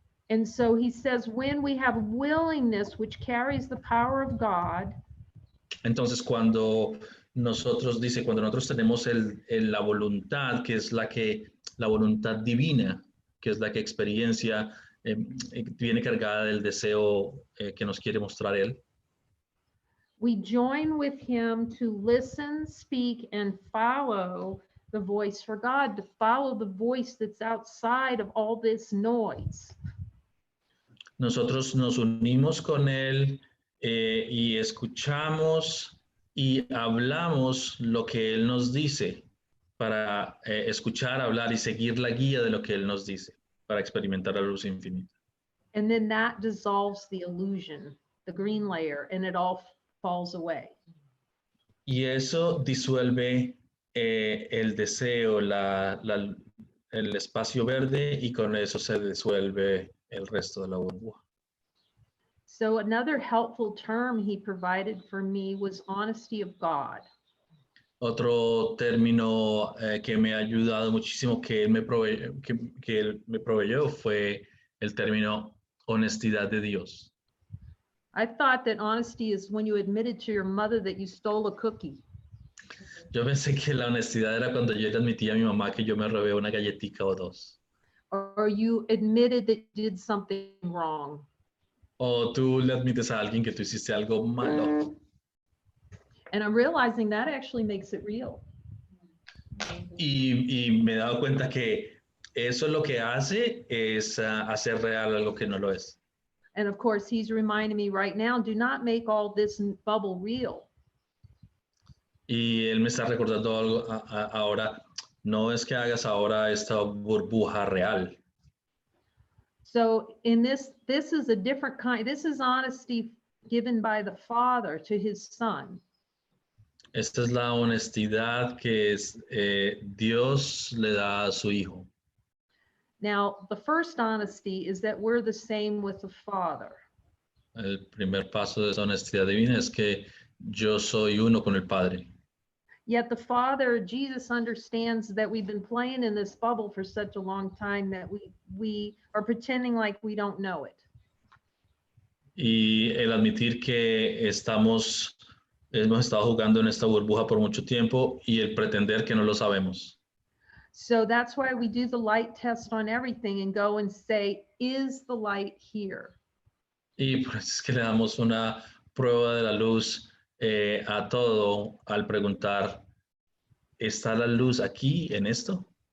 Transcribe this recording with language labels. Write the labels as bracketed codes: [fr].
[en] And so he says, when we have willingness, which carries the power of God. [es] Entonces, cuando nosotros tenemos la voluntad, que es la voluntad divina, que es la que experiencia, viene cargada del deseo que nos quiere mostrar Él. [en] We join with him to listen, speak, and follow the voice for God, to follow the voice that's outside of all this noise. [es] Nosotros nos unimos con Él y escuchamos y hablamos lo que Él nos dice para escuchar, hablar y seguir la guía de lo que Él nos dice para experimentar la luz infinita. [en] And then that dissolves the illusion, the green layer, and it all falls away. [es] Y eso disuelve el deseo, el espacio verde, y con eso se disuelve el resto de la burbuja. [en] So another helpful term he provided for me was honesty of God. [es] Otro término que me ha ayudado muchísimo que él me proveyó fue el término honestidad de Dios. [en] I thought that honesty is when you admitted to your mother that you stole a cookie. [es] Yo pensé que la honestidad era cuando yo le admití a mi mamá que yo me robé una galletica o dos. [en] Or you admitted that you did something wrong. [es] O tú le admites a alguien que tú hiciste algo malo. [en] And I'm realizing that actually makes it real. [es] Y me he dado cuenta que eso lo que hace es hacer real algo que no lo es. [en] And of course, he's reminding me right now, do not make all this bubble real. [es] Y él me está recordando algo ahora, no es que hagas ahora esta burbuja real. [en] So in this is a different kind, this is honesty given by the Father to his Son. [es] Esta es la honestidad que Dios le da a su Hijo. [en] Now, the first honesty is that we're the same with the Father. [es] El primer paso de esa honestidad divina es que yo soy uno con el Padre. [en] Yet the Father, Jesus, understands that we've been playing in this bubble for such a long time that we are pretending like we don't know it. [es] Y el admitir que hemos estado jugando en esta burbuja por mucho tiempo y el pretender que no lo sabemos. [en] So that's why we do the light test on everything and go and say, is the light here? [es] Y por eso es que le damos una prueba de la luz a todo al preguntar, ¿está la luz aquí en esto?